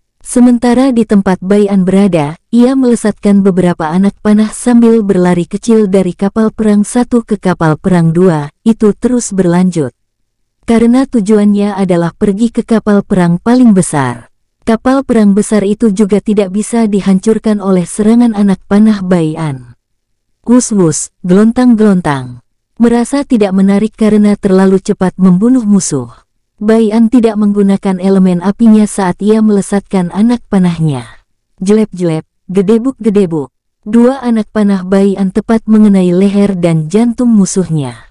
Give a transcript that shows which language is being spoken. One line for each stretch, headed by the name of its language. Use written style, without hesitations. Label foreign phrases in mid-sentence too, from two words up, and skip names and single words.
Indonesian: Sementara di tempat Bai'an berada, ia melesatkan beberapa anak panah sambil berlari kecil dari kapal perang 1 ke kapal perang 2, itu terus berlanjut. Karena tujuannya adalah pergi ke kapal perang paling besar. Kapal perang besar itu juga tidak bisa dihancurkan oleh serangan anak panah Bai'an. Wus-wus, gelontang-gelontang. Merasa tidak menarik karena terlalu cepat membunuh musuh. Bai'an tidak menggunakan elemen apinya saat ia melesatkan anak panahnya. Jelep-jelep, gedebuk-gedebuk. Dua anak panah Bai'an tepat mengenai leher dan jantung musuhnya.